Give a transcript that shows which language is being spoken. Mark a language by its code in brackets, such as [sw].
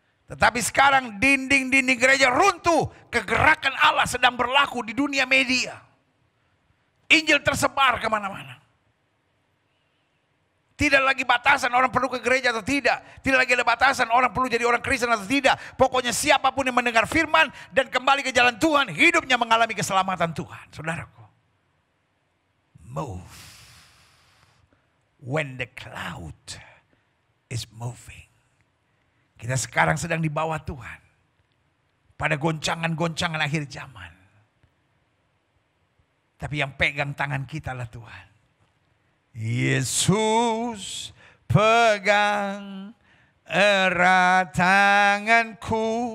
[id] Tetapi sekarang dinding-dinding gereja runtuh. Kegerakan Allah sedang berlaku di dunia media. Injil tersebar kemana-mana. Tidak lagi batasan orang perlu ke gereja atau tidak. Tidak lagi ada batasan orang perlu jadi orang Kristen atau tidak. Pokoknya siapapun yang mendengar firman dan kembali ke jalan Tuhan, hidupnya mengalami keselamatan Tuhan. Saudaraku, [en] move when the cloud is moving. [id] Kita sekarang sedang di bawah Tuhan. Pada goncangan-goncangan akhir zaman. Tapi yang pegang tangan kita lah Tuhan. Yesus pegang erat tanganku.